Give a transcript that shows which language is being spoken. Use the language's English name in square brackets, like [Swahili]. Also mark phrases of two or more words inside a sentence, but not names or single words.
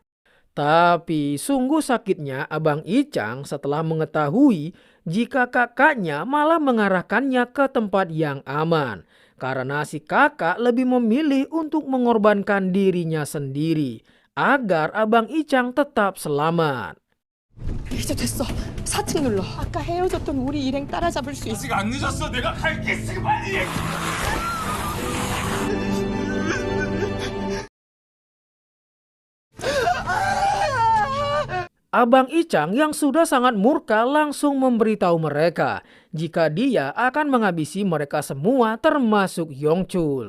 [Indonesian] Tapi sungguh sakitnya Abang Ichang setelah mengetahui jika kakaknya malah mengarahkannya ke tempat yang aman. Karena si kakak lebih memilih untuk mengorbankan dirinya sendiri agar Abang Ichang tetap selamat. [Korean] 이제 됐어. 4층 눌러. 아까 헤어졌던 우리 일행 따라잡을 수 있어. 아직 안 늦었어. 내가 갈게. 지금 빨리. [Indonesian] Abang Ichang yang sudah sangat murka langsung memberitahu mereka jika dia akan menghabisi mereka semua termasuk Yongchul.